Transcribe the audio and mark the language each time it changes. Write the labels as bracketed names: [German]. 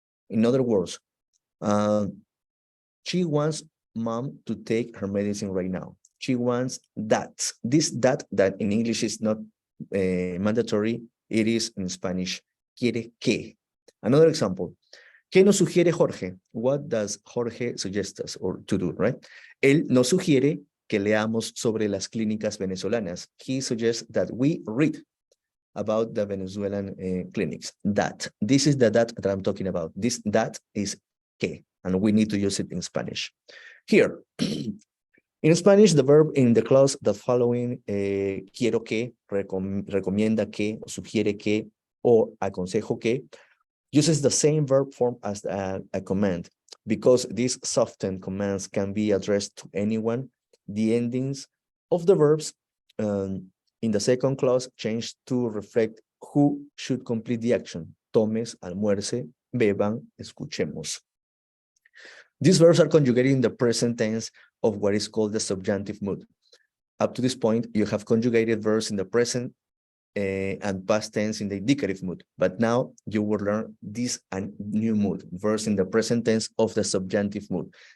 [English] In other words, she wants mom to take her medicine right now. She wants that. This that in English is not mandatory. It is in Spanish. [Spanish] Quiere que. [English] Another example. [Spanish] ¿Qué nos sugiere Jorge? [English] What does Jorge suggest us or to do, right? [Spanish] Él nos sugiere que leamos sobre las clínicas venezolanas. [English] He suggests that we read about the Venezuelan clinics. That. This is the that I'm talking about. This that is que, and we need to use it in Spanish. Here, in Spanish, the verb in the clause that following, quiero que, recomienda que, sugiere que, or aconsejo que, uses the same verb form as a command. Because these softened commands can be addressed to anyone, the endings of the verbs in the second clause change to reflect who should complete the action. [Spanish] Tomes, almuerce, beban, escuchemos. [English] These verbs are conjugated in the present tense of what is called the subjunctive mood. Up to this point, you have conjugated verbs in the present and past tense in the indicative mood. But now you will learn this new mood, verbs in the present tense of the subjunctive mood.